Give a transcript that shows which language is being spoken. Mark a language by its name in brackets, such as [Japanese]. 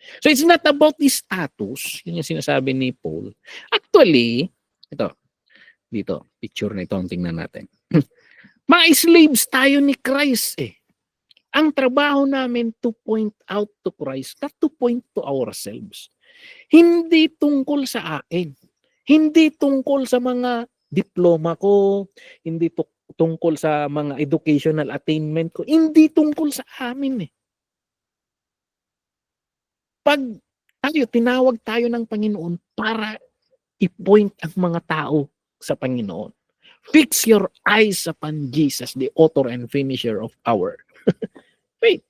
[English] So, it's not about the status, yun yung sinasabi ni Paul. [Filipino] Actually, ito, dito, picture na ito ang tingnan natin. [English] Mga slaves tayo ni Christ Ang trabaho namin to point out to Christ, not to point to ourselves. [Filipino] Hindi tungkol sa akin. Hindi tungkol sa mga diploma ko, hindi tungkol sa mga educational attainment ko, hindi tungkol sa amin Pag tinawag tayo ng Panginoon para i-point ang mga tao sa Panginoon. [English] Fix your eyes upon Jesus, the author and finisher of our faith.